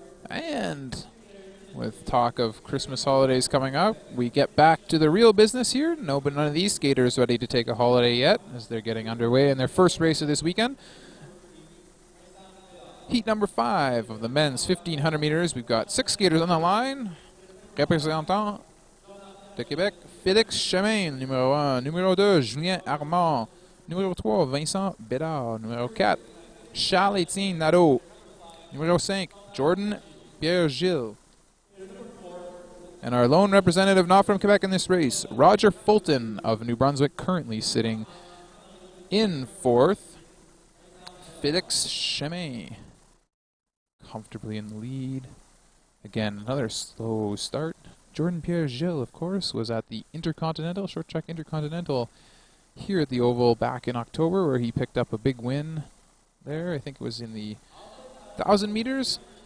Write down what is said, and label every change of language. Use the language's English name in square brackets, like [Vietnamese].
[English] And with talk of Christmas holidays coming up, we get back to the real business here. No, but none of these skaters ready to take a holiday yet as they're getting underway in their first race of this weekend. Heat number 5 of the men's 1,500 meters. We've got 6 skaters on the line. [French] Représentant de Québec, Félix Chemin, numéro 1. Numéro 2, Julien Armand. Numéro 3, Vincent Bédard. Numéro 4, Charles-Étienne Nadeau. Numéro 5, Jordan Pierre-Gilles. [English] And our lone representative not from Quebec in this race, Roger Fulton of New Brunswick, currently sitting in 4th. Félix Chemin comfortably in the lead. Again, another slow start. Jordan Pierre-Gilles, of course, was at the Intercontinental, Short Track Intercontinental here at the Oval back in October, where he picked up a big win there. I think it was in the 1,000 meters.